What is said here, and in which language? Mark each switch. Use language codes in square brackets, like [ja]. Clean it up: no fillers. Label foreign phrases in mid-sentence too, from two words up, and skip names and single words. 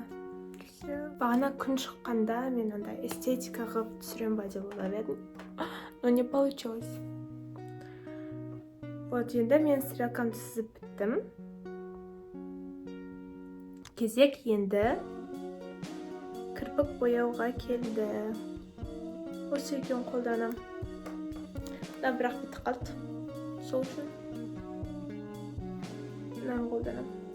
[kk] Бағана күн шыққанда мен андай эстетика қылып түсірем ба деп ойлап едім, [ru] но не получилось. [kk] Вот енді мен стрелкамды сызып біттім. Кезек енді кірпік бояуға келді. Осы екеуін қолданам. Да бірақ бітіп қалды. Сол үшін мынаны қолданам.